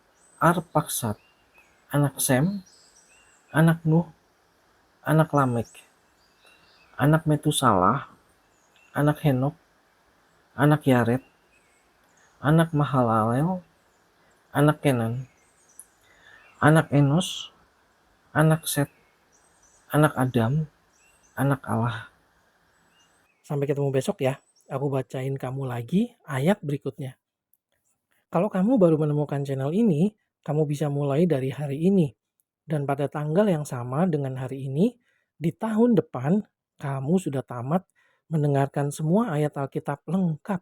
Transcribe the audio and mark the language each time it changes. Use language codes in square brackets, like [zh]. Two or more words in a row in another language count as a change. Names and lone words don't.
[id] Arpaksad, anak Sem, anak Nuh, anak Lamek, anak Metusalah, anak Henok, anak Yared, anak Mahalalel, anak Kenan, anak Enos, anak Set, anak Adam, anak Allah. Sampai ketemu besok ya. Aku bacain kamu lagi ayat berikutnya. Kalau kamu baru menemukan channel ini, kamu bisa mulai dari hari ini. Dan pada tanggal yang sama dengan hari ini, di tahun depan, kamu sudah tamat mendengarkan semua ayat Alkitab lengkap.